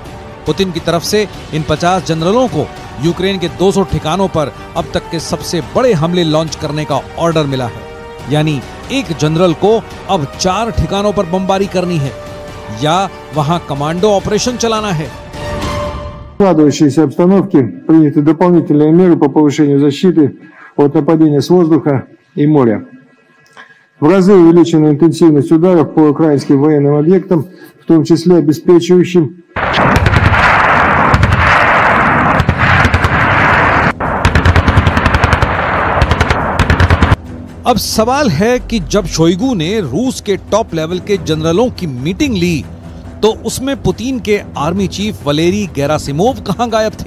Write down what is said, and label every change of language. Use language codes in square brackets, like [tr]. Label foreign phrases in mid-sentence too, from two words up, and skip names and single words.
[hi] पुतिन की तरफ से इन 50 जनरलों को यूक्रेन के 200 ठिकानों पर अब तक के सबसे बड़े हमले लॉन्च करने का ऑर्डर मिला है। यानी एक जनरल को अब 4 ठिकानों पर बमबारी करनी है या वहां [en] commando operation [hi] चलाना है। [ru] В складывающейся обстановке приняты дополнительные меры по повышению защиты от нападения с воздуха и моря. В разы увеличена интенсивность ударов по украинским военным объектам, в том числе обеспечивающим [hi] अब सवाल है कि जब शोइगु ने रूस के [en] top level [hi] के जनरलों की मीटिंग ली तो उसमें पुतिन के आर्मी चीफ वलेरी गेरासिमोव कहां गायब थे?